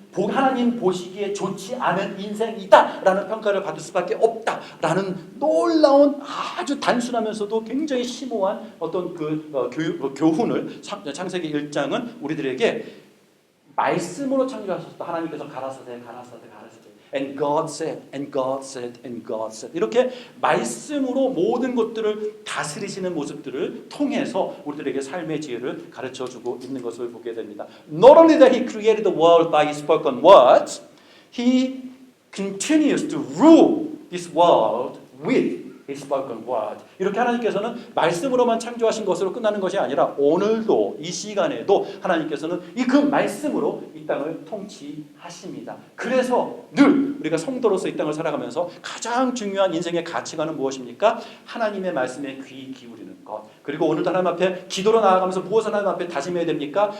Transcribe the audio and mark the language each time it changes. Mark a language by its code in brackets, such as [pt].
[ko] 하나님 보시기에 좋지 않은 인생이다 라는 평가를 받을 수밖에 없다 라는 놀라운 아주 단순하면서도 굉장히 심오한 어떤 교훈을 창세기 1장은 우리들에게 말씀으로 창조하셨다. 하나님께서 가라사대 [en] and God said, and God said, and God said. [ko] 이렇게 말씀으로 모든 것들을 다스리시는 모습들을 통해서 우리들에게 삶의 지혜를 가르쳐주고 있는 것을 보게 됩니다. [en] Not only that He created the world by His spoken words, He continues to rule this world with His spoken word. [ko] 이렇게 하나님께서는 말씀으로만 창조하신 것으로 끝나는 것이 아니라 오늘도 이 시간에도 하나님께서는 그 말씀으로 이 땅을 통치하십니다. 그래서 늘 우리가 성도로서 이 땅을 살아가면서 가장 중요한 인생의 가치관은 무엇입니까? 하나님의 말씀에 귀 기울이는 것. 그리고 오늘도 하나님 앞에 기도로 나아가면서 무엇을 하나님 앞에 다짐해야 됩니까?